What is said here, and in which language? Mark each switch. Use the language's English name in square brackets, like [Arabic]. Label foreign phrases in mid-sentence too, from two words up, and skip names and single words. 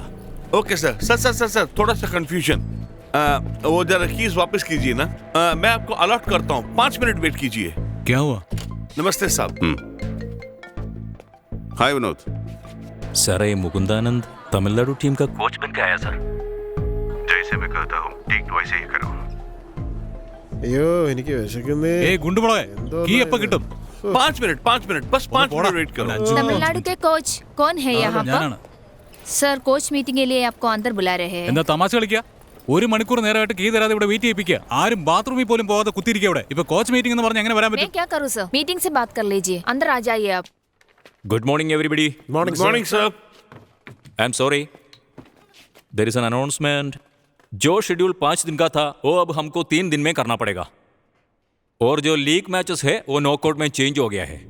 [English] OK sir. [Hindi] सर थोड़ा सा कंफ्यूजन. वो जरा कीज वापस कीजिए ना. मैं आपको अलॉट करता हूँ, 5 मिनट वेट कीजिए. क्या हुआ? नमस्ते साहब. हाय विनोद. सर ये मुकुंदानंद तमिलनाडु टीम का कोच बन के आया सर. जैसे मैं कहता हूँ ठीक वैसे ही करो. [Malayalam] അയ്യോ എനിക്ക് വിശക്കുന്നേ. ഗുണ്ടുമോളെ കീ എപ്പോ കിട്ടും? [Hindi] 5 मिनट बस 5 मिनट वेट करो. तमिलनाडु के कोच कौन है यहाँ पर? सर [English] coach meeting [Hindi] के लिए आपको अंदर बुला रहे हैं. [Malayalam] എന്താ തമാശ കളിക്കുക? ഒരു മണിക്കൂർ നേരമായിട്ട് കീ തരാതെ ഇവിടെ വെയിറ്റ് ചെയ്യിപ്പിക്കുക. ആരും ബാത്റൂമിൽ പോലും പോകാതെ കുത്തിയിരിക്കുക ഇവിടെ. ഇപ്പൊ [English] coach meeting [Malayalam] എന്ന് പറഞ്ഞാൽ എങ്ങനെ വരാൻ [Hindi] मैं [Malayalam] പറ്റും? [Hindi] क्या करूँ सर? मीटिंग से बात कर लीजिए. अंदर आ जाइए आप. [English] Good morning everybody. Morning sir. I am sorry, there is an announcement. [Hindi] जो शेड्यूल 5 दिन का था वो अब हमको 3 दिन में करना पड़ेगा. और जो [English] league matches [Hindi] है वो नॉकआउट में चेंज हो गया है.